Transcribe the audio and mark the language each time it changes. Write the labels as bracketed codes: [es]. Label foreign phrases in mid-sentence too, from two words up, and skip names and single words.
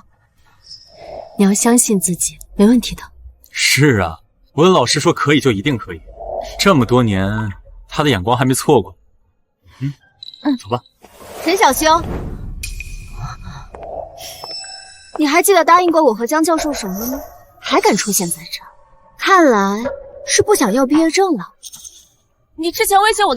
[zh] 你要相信自己，沒問題的。是啊，溫老師說可以就一定可以，這麼多年他的眼光還沒錯過。走吧。陳小星，你還記得答應過我和江教授什麼嗎？還敢出現在這，看來是不想要畢業證了。